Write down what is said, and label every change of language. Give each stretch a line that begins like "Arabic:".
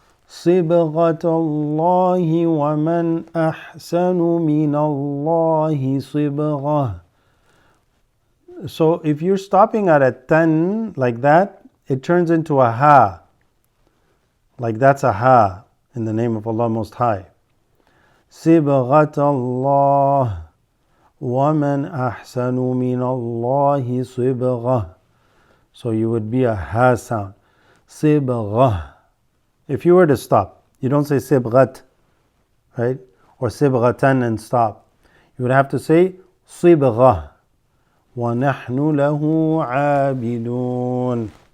Arabic: صبغة الله ومن أحسن من الله صبغة.
English: So if you're stopping at a tan like that, it turns into a ha. Like that's a ha in the name of Allah Most High.
Arabic: صبغة الله ومن أحسن من الله صبغة.
English: So you would be a ha sound.
Arabic: صبغة.
English: If you were to stop, you don't say sibghat, right? Or sibghatan and stop. You would have to say
Arabic: صبغة وَنَحْنُ لَهُ عَابِدُونَ.